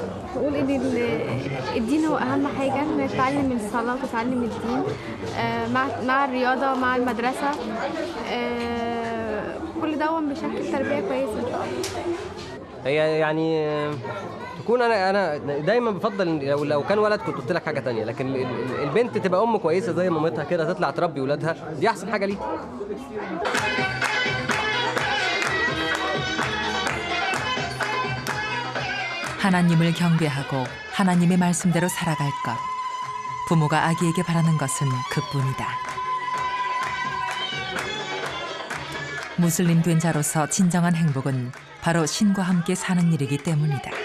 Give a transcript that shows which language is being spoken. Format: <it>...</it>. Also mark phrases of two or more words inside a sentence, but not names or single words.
<ar>بقول ان الدين هو اهم حاجه، نتعلم الصلاه وتعلم الدين مع الرياضه مع المدرسه، كل ده بيشكل تربيه كويسه. هي يعني تكون انا دايما بفضل لو كان ولد كنت قلت لك حاجه تانية، لكن البنت تبقى ام كويسه زي مامتها كده، تطلع تربي ولادها، دي احسن حاجه ليها.</ar> <ko>하나님을 경배하고 하나님의 말씀대로 살아갈 것. 부모가 아기에게 바라는 것은 그뿐이다. 무슬림 된 자로서 진정한 행복은 바로 신과 함께 사는 일이기 때문이다.</ko>